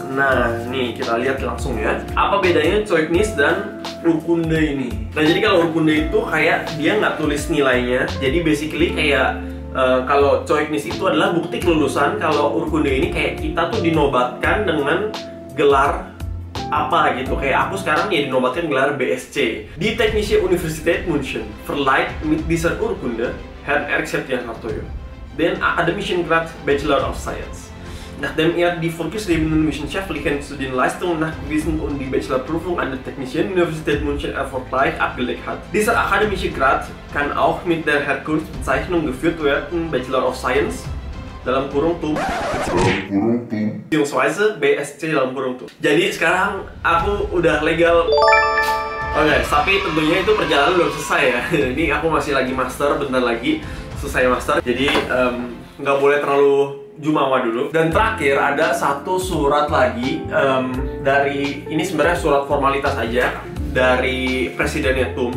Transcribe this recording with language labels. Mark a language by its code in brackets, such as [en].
[id] Nah, nih kita lihat langsung ya. Apa bedanya Zeugnis dan Urkunde ini? Nah, jadi kalau Urkunde itu kayak dia nggak tulis nilainya. Jadi basically kayak kalau Zeugnis itu adalah bukti kelulusan. Kalau Urkunde ini kayak kita tuh dinobatkan dengan gelar apa gitu. Kayak aku sekarang ya dinobatkan gelar BSc. [de] Die Technische Universität München verleiht mit dieser Urkunde Herrn Erik Septian Hartoyo den akademischen Grad Bachelor of Science. Nachdem die vorgeschriebenen wissenschaftlichen Studienleistungen nachgewiesen und die Bachelorprüfung an der Technischen Universität München erfolgreich abgelegt hat. Dieser akademische Grad kann auch mit der Herkunftsbezeichnung geführt werden, Bachelor of Science [id] dalam kurung tuh [de] beziehungsweise BSc dalam kurung tuh. [id] Jadi sekarang aku udah legal. Oke, tapi tentunya itu perjalanan belum selesai ya. Ini aku masih lagi master bentar lagi. selesai master. Jadi nggak boleh terlalu jumawa dulu. Dan terakhir ada satu surat lagi dari, ini sebenarnya surat formalitas aja dari presidennya TUM.